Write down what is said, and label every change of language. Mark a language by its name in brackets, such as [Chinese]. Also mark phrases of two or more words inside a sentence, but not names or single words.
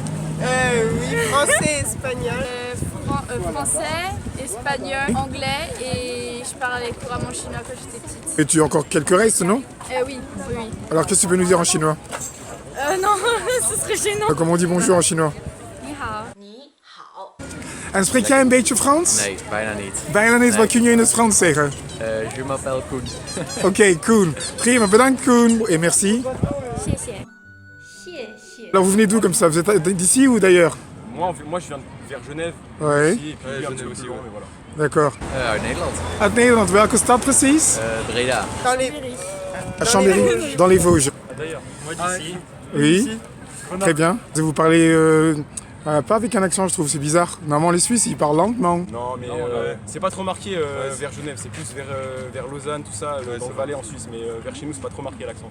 [French] Oui, français, espagnol. Français, espagnol, anglais et je parlais couramment chinois quand j'étais petite. Et tu as encore quelques restes, non? Oui. Alors, qu'est-ce que tu peux nous dire en chinois? Non, ce serait gênant. Comment on dit bonjour en chinois? [Chinese] 你好. [Dutch] En spreek jij een beetje Frans? Nee, bijna niet. Bijna niet, wat kun je in het Frans zeggen? [French] Je m'appelle Koen. [Dutch] Ok, Koen. Prima, bedankt Koen. [French] Et merci. Alors, vous venez d'où comme ça? Vous êtes d'ici ou d'ailleurs? Moi, je viens vers Genève. Ouais. Ici, et puis Genève aussi, mais voilà. D'accord. [Dutch] Uit Nederland. Uit Nederland, welke stad precies? Breda. [French] Dans les... À Chambéry, dans les Vosges. D'ailleurs, moi d'ici. Oui, très bien. Vous parlez pas avec un accent, je trouve, c'est bizarre. Normalement, les Suisses, ils parlent lentement. Non, mais c'est pas trop marqué vers Genève, c'est plus vers Lausanne, tout ça, dans le Valais en Suisse, mais vers chez nous, c'est pas trop marqué l'accent.